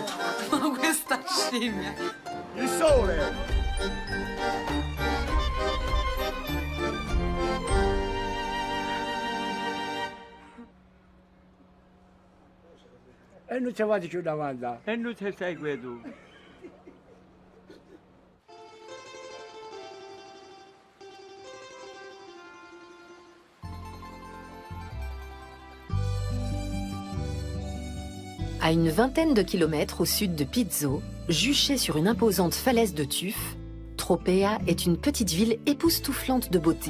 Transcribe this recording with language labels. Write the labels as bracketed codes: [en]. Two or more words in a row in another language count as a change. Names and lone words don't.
[it] Ma questa scimmia. Il sole! E non ci vado più davanti. E non ci segui tu. [fr] À une vingtaine de kilomètres au sud de Pizzo, juchée sur une imposante falaise de tuf, Tropea est une petite ville époustouflante de beauté.